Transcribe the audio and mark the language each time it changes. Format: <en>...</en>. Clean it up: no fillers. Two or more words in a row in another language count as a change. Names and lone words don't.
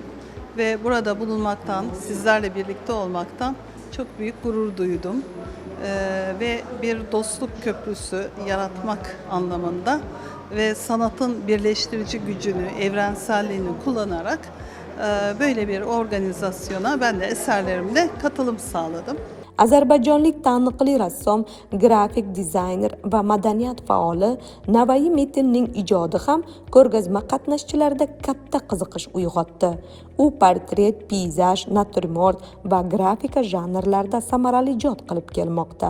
<tr>Ve burada bulunmaktan, sizlerle birlikte olmaktan çok büyük gurur duydum. Ve bir dostluk köprüsü yaratmak anlamında ve sanatın birleştirici gücünü, evrenselliğini kullanarak böyle bir organizasyona ben de eserlerimle katılım sağladım.</tr> <uz>Ozarbayjonlik taniqli rassom, grafik dizayner va madaniyat faoli Navai Metinning ijodi ham ko'rgazma qatnashchilarida katta qiziqish uyg'otdi. U portret, peyzaj, natyurmort va grafika janrlarida samarali ijod qilib kelmoqda.</uz>